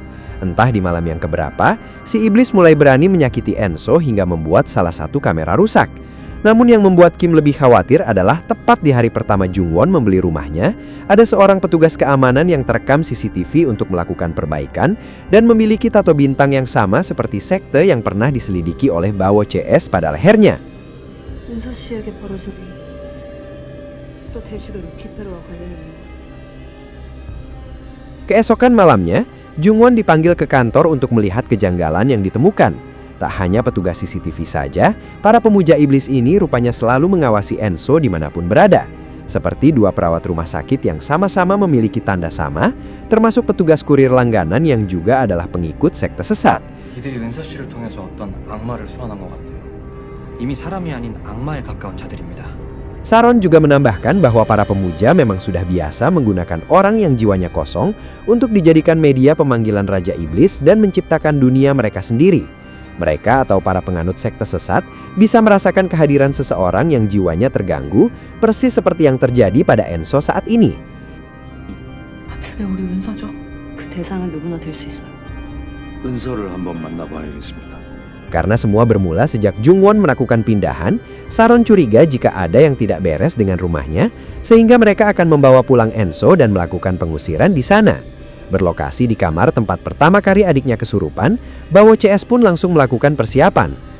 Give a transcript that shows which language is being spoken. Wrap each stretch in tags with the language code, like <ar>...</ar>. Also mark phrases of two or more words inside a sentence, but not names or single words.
<id>Entah di malam yang keberapa, si iblis mulai berani menyakiti Enso hingga membuat salah satu kamera rusak. Namun yang membuat Kim lebih khawatir adalah tepat di hari pertama Jungwon membeli rumahnya, ada seorang petugas keamanan yang terekam CCTV untuk melakukan perbaikan dan memiliki tato bintang yang sama seperti sekte yang pernah diselidiki oleh Bawo CS pada lehernya.</id> <ko>은서 씨에게 벌어진 일, 또 대주교 루키페로와 관련이 있는 것 같아요.</ko> <id>Keesokan malamnya, Jungwon dipanggil ke kantor untuk melihat kejanggalan yang ditemukan. Tak hanya petugas CCTV saja, para pemuja iblis ini rupanya selalu mengawasi Enzo dimanapun berada. Seperti dua perawat rumah sakit yang sama-sama memiliki tanda sama, termasuk petugas kurir langganan yang juga adalah pengikut sekte sesat.</id> <ko>이들이 은서 씨를 통해서 어떤 악마를 소환한 것 같아요. 이미 사람이 아닌 악마에 가까운 자들입니다.</ko> <id>Saron juga menambahkan bahwa para pemuja memang sudah biasa menggunakan orang yang jiwanya kosong untuk dijadikan media pemanggilan Raja Iblis dan menciptakan dunia mereka sendiri. Mereka atau para penganut sekte sesat bisa merasakan kehadiran seseorang yang jiwanya terganggu, persis seperti yang terjadi pada Enzo saat ini.</id> <ko>하필 왜 우리 은서죠? 그 대상은 누구나 될 수 있어요. 은서를 한번 만나봐야겠습니다.</ko> <id>Karena semua bermula sejak Jungwon melakukan pindahan, Saron curiga jika ada yang tidak beres dengan rumahnya, sehingga mereka akan membawa pulang Enzo dan melakukan pengusiran di sana. Berlokasi di kamar tempat pertama kali adiknya kesurupan, Bawo CS pun langsung melakukan persiapan.</id>